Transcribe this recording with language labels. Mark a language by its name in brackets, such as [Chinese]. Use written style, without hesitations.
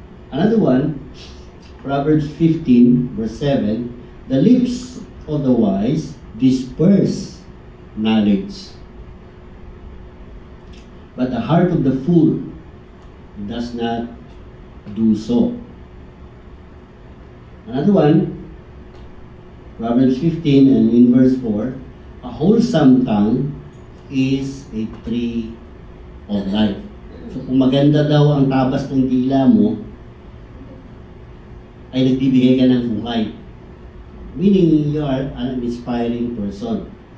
[English] Another one, Proverbs 15 verse 7, the lips of the wise disperse knowledge, but the heart of the fool does not do so. Another one, Proverbs 15 and in verse 4, a wholesome tongue is a tree of life. [Filipino] So kung maganda daw ang tabas ng dila mo, ay nagbibigay ka ng buhay. [English] Meaning you are an inspiring person.